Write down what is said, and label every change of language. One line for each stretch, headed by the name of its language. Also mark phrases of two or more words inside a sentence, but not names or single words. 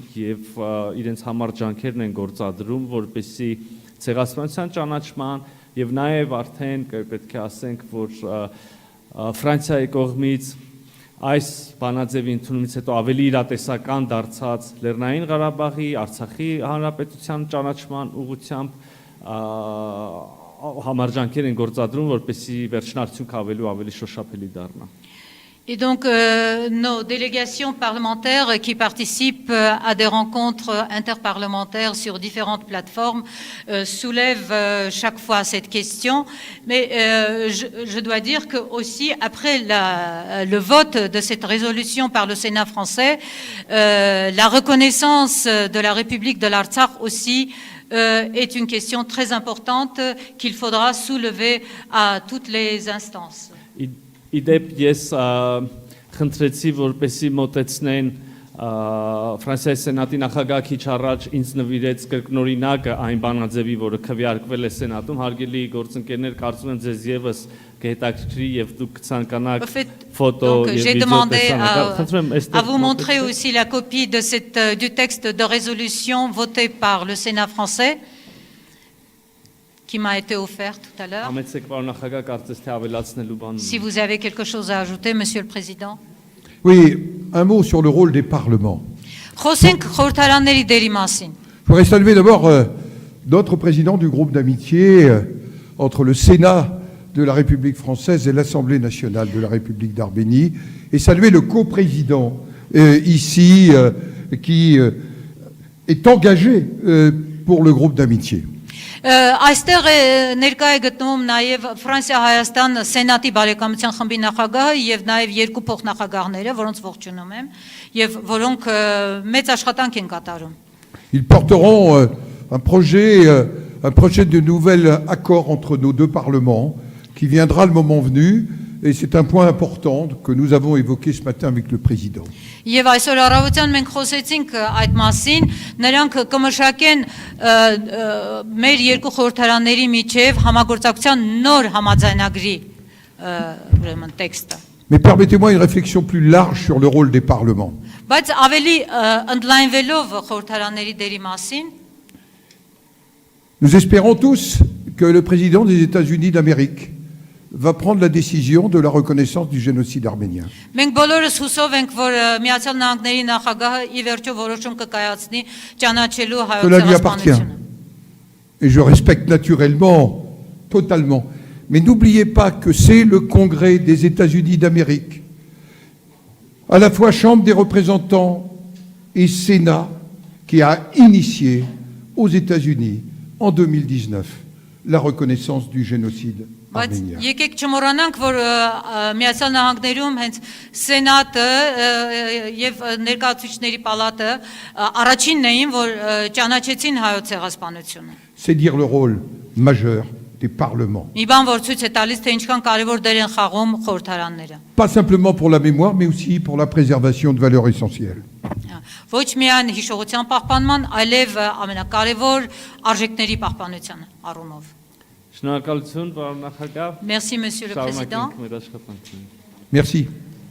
Armenian: եւ իրենց համար ջանքերն են գործադրում, որպեսզի ցեղասպանության ճանաչման եւ նաեւ արդեն պետք է ասենք, որ Ֆրանսիայի կողմից այս բանաձևի ընդունումից հետո ավելի իրատեսական դարձած Լեռնային Ղարաբաղի, Արցախի հանրապետության ճանաչման ուղղությամբ համարջանքեր են գործադրում, որպեսզի վերջնարդյունքը ավելի շոշափելի դառնա։
French: Et donc, nos délégations parlementaires qui participent à des rencontres interparlementaires sur différentes plateformes soulèvent chaque fois cette question. Mais je dois dire que aussi, après le vote de cette résolution par le Sénat français, la reconnaissance de la République de l'Artsakh aussi est une question très importante qu'il faudra soulever à toutes les instances.
Armenian: Իդեպ ես խնդրեցի, որպեսի մոտեցնեն Ֆրանսիայի սենատի նախագահ քիչ առաջ ինձ նվիրեց կրկնօրինակը այն բանաձևի, որը քվեարկվել է սենատում, հարգելի գործընկերներ, կարծում եմ ձեզ եւս կհետաքրքրի եւ դուք կցանկանաք ֆոտո եւ
French: j'ai
Armenian: վիդեո
French: demandé
Armenian: տեսանակ։
French: à vous montrer aussi la copie de du texte de résolution voté par le Sénat français qui m'a été offert tout à l'heure. Si vous avez quelque chose à ajouter, Monsieur le Président. Oui, un mot sur le rôle des parlements. Je voudrais saluer d'abord notre président du groupe d'amitié entre le Sénat de la République française et l'Assemblée nationale de la République d'Arménie et saluer le coprésident ici qui est engagé pour le groupe d'amitié.
Armenian: Այստեղ ներկա է գտնվում նաև Ֆրանսիա-Հայաստան Սենատի բարեկամության խմբի նախագահը եւ նաև երկու փոխնախագահները, որոնց ողջունում եմ եւ որոնք մեծ աշխատանք են կատարում։
French: Ils porteront un projet de nouvel accord entre nos deux parlements qui viendra le moment venu et c'est un point important que nous avons évoqué ce matin avec le président.
Armenian: Եվ այսօր առավոտյան մենք խոսեցինք այդ մասին, նրանք կմշակեն մեր երկու խորհրդարանների միջև համագործակցության նոր համաձայնագրի ուրեմն տեքստը։
French: Mais permettez-moi une réflexion plus large sur le rôle des parlements.
Armenian: Բայց ավելի ընդլայնվելով խորհրդարանների դերի մասին,
French: nous espérons tous que le président des États-Unis d'Amérique va prendre la décision de la reconnaissance du génocide arménien.
Armenian: Մենք բոլորս հուսով ենք, որ Միացյալ Նահանգների նախագահը ի վերջո որոշում կկայացնի ճանաչելու հայոց ցեղասպանությունը։
French: Et je respecte naturellement, totalement. Mais n'oubliez pas que c'est le Congrès des États-Unis d'Amérique, à la fois Chambre des représentants et Sénat, qui a initié aux États-Unis en 2019 la reconnaissance du génocide
Armenian: Բայց
French: arménien.
Armenian: եկեք չմոռանանք, որ Միացյալ Նահանգներում հենց Սենատը եւ ներկայացուցիչների պալատը առաջինն էին, որ ճանաչեցին հայոց ցեղասպանությունը։
French: C'est dire le rôle majeur des parlements.
Armenian: Մի բան որ ցույց է տալիս, թե ինչքան կարևոր դեր են խաղում խորհրդարանները։
French: Pas simplement pour la mémoire, mais aussi pour la préservation de valeurs essentielles.
Armenian: Ոչ միայն հիշողության պահպանման, այլև ամենակարևոր արժեքների պահպանության առումով։ Շնորհակալություն, պարոն նախագահ։
French: Merci, Monsieur le Président.
Armenian: Շարունակենք մեր աշխատանքները։
French: Merci.